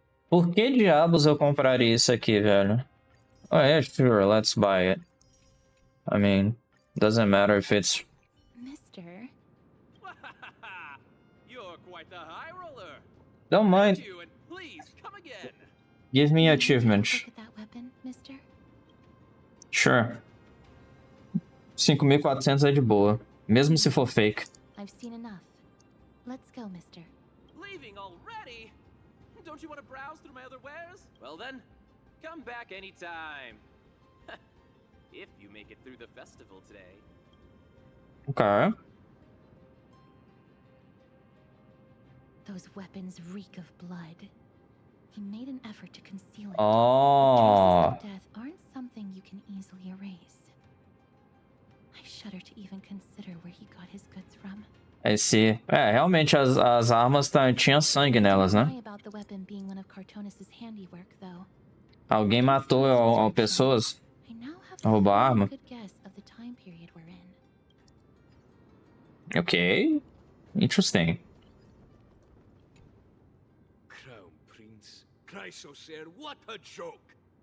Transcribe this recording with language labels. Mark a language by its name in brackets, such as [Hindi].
[Portuguese] Por que diabos eu compraria isso aqui, velho? [English] Oh yeah, sure, let's buy it. I mean, doesn't matter if it's... Mister? You're quite the high roller. Don't mind. Thank you, and please come again. Give me May I achievement. look at that weapon, mister? Sure. [Portuguese] 5.400 é de boa. Mesmo se for fake. [English] I've seen enough. Let's go, mister. Leaving already? Don't you want to browse through my other wares? Well then, come back anytime. If you make it through the festival today. Okay. Those weapons reek of blood. He made an effort to conceal it. Oh. Traces of death aren't something you can easily erase. I shudder to even consider where he got his goods from. I see. [Portuguese] É, realmente as armas tinham sangue nelas, né? [English] About the weapon being one of Cartonis's handiwork, though. [Portuguese] Alguém matou pessoas [English] I now have [Portuguese] a roubar a a arma. [English] good guess of the time period we're in. Ok. Interesting. Crown Prince, Chrysos, what a joke!